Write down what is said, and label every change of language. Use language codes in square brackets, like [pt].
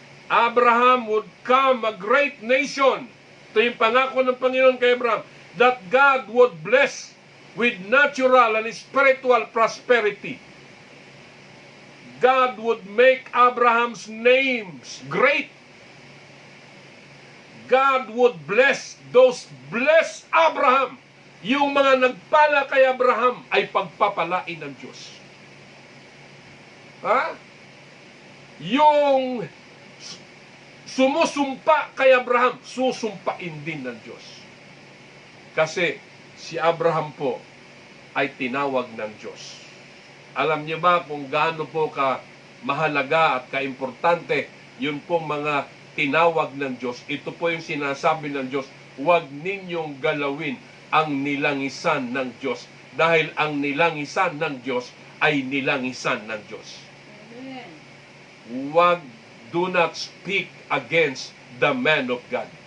[en] Abraham would come a great nation. [tl] Ito yung pangako ng Panginoon kay Abraham, [en] that God would bless with natural and spiritual prosperity. God would make Abraham's names great. God would bless those blessed Abraham. [tl] yung mga nagpala kay Abraham ay pagpapalain ng Diyos. Ha? Yung sumusumpa kay Abraham, susumpain din ng Diyos. Kasi si Abraham po ay tinawag ng Diyos. Alam niyo ba kung gaano po ka mahalaga at kaimportante yun pong mga tinawag ng Diyos? Ito po yung sinasabi ng Diyos, huwag ninyong galawin ang nilangisan ng Diyos. Dahil ang nilangisan ng Diyos ay nilangisan ng Diyos. Amen. [en] Do not speak against the man of God.